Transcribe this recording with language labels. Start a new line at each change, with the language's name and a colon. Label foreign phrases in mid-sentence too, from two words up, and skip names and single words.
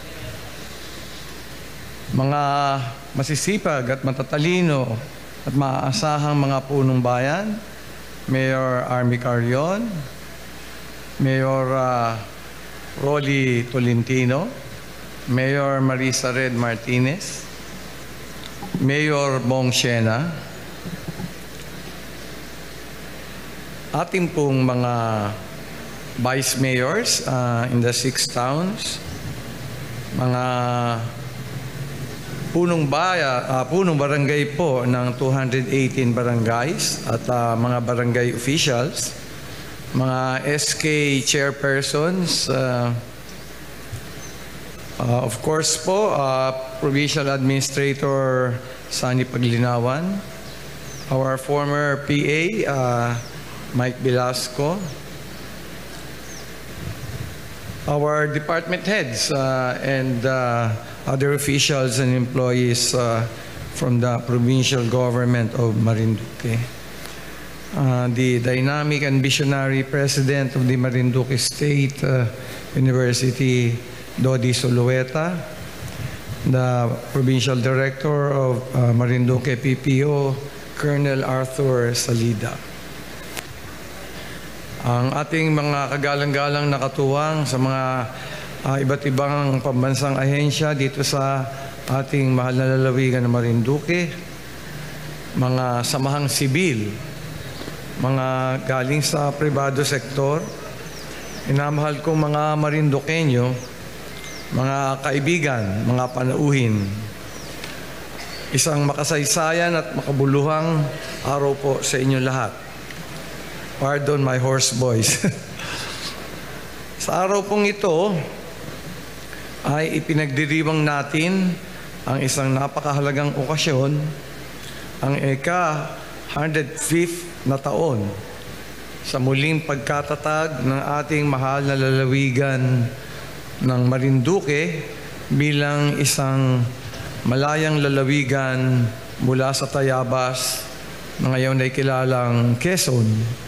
Filipino: mga masisipag at matatalino at maaasahang mga punong bayan, Mayor Army Carrion, Mayor Rolly Tolentino, Mayor Marisa Red Martinez, Mayor Bong Siena, ating pong mga
English: vice mayors in the 6 towns,
Filipino: mga punong barangay po ng 218 barangays at mga barangay officials, mga SK chairpersons,
English: of course po, Provincial Administrator Sani Paglinawan, our former PA, Mike Velasco, our department heads and other officials and employees from the provincial government of Marinduque. The dynamic and visionary president of the Marinduque State University, Dodi Solueta, the provincial director of Marinduque PPO, Colonel Arthur Salida.
Filipino: Ang ating mga kagalang-galang nakatuwang sa mga iba't ibang pambansang ahensya dito sa ating mahal na lalawigan ng Marinduque, mga samahang sibil, mga galing sa pribado sektor, inamahal kong mga Marinduqueño, mga kaibigan, mga panauhin, isang makasaysayan at makabuluhang araw po sa inyong lahat.
English: Pardon my hoarse voice.
Filipino: Sa araw pong ito ay ipinagdiriwang natin ang isang napakahalagang okasyon, ang ika-105th na taon sa muling pagkatatag ng ating mahal na lalawigan ng Marinduque bilang isang malayang lalawigan mula sa Tayabas na ngayon ay kilalang Quezon.